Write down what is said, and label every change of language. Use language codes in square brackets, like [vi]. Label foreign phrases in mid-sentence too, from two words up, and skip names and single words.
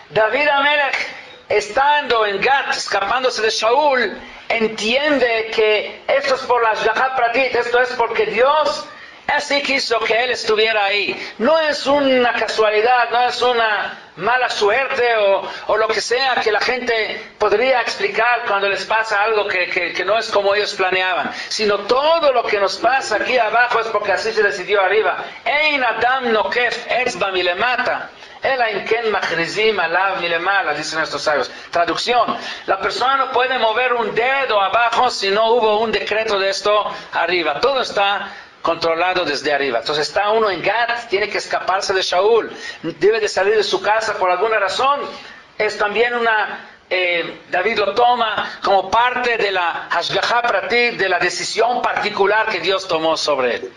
[es] David Amelech estando en Gat, escapándose de Shaul, entiende que esto es por la [he] השגחה פרטית, [es] esto es porque Dios así quiso que él estuviera ahí. No es una casualidad, no es una mala suerte o lo que sea que la gente podría explicar cuando les pasa algo que no es como ellos planeaban, sino todo lo que nos pasa aquí abajo es porque así se decidió arriba. [he] אין אדם נוקף אצבע מלמטה אלא אם כן מכריזין עליו מלמעלה, [es] dicen estos sabios. Traducción: la persona no puede mover un dedo abajo si no hubo un decreto de esto arriba. Todo está controlado desde arriba. Entonces está uno en Gat, tiene que escaparse de Shaul, debe de salir de su casa por alguna razón. Es también David lo toma como parte de la [he] השגחה פרטית, [es] de la decisión particular que Dios tomó sobre él.